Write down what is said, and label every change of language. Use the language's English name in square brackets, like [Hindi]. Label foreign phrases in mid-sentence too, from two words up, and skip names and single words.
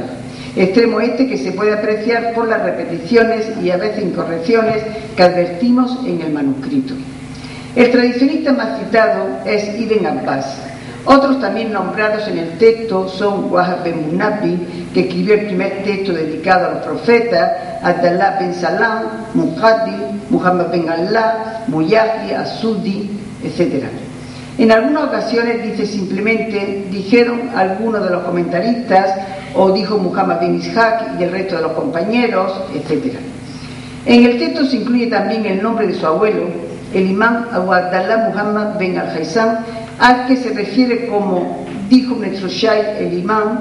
[Spanish] Extremo este que se puede apreciar por las repeticiones y a veces incorrecciones que advertimos en el manuscrito. El tradicionista más citado es Ibn Abbas. Otros también nombrados en el texto son Wahab ben Munabbi, que escribió el primer texto dedicado a los profetas, Abdallah ben Salam, Muqaddi, Muhammad ben Allah, Muyahi, As-Sudi, etc. En algunas ocasiones dice simplemente, dijeron algunos de los comentaristas, o dijo Muhammad bin Ishaq y el resto de los compañeros, etc. En el texto se incluye también el nombre de su abuelo, el imán Abu Abdallah Muhammad Ben Al-Haysan, al que se refiere como dijo nuestro Shaykh el imán.